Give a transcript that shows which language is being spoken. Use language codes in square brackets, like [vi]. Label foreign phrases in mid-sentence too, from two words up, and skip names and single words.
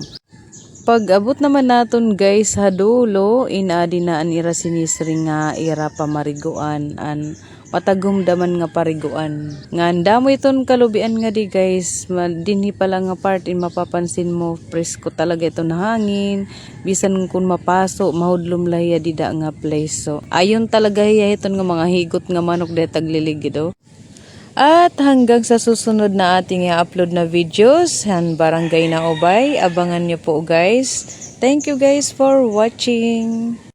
[war] Pag abot naman naton guys sa dulo adi na an ira sinisring nga ira pamariguan an matagom daman nga pariguan nga damo iton kalubian nga di guys dinhi pala nga part mapapansin mo presko talaga ito na hangin bisan kun mapaso mahudlom lahiya dida nga place. So ayon talaga hiya iton nga mga higot nga manok de tagliligid oh. [tl] At hanggang sa susunod na ating i-upload na videos, Barangay na Ubay, abangan niyo po guys. [en] Thank you guys for watching.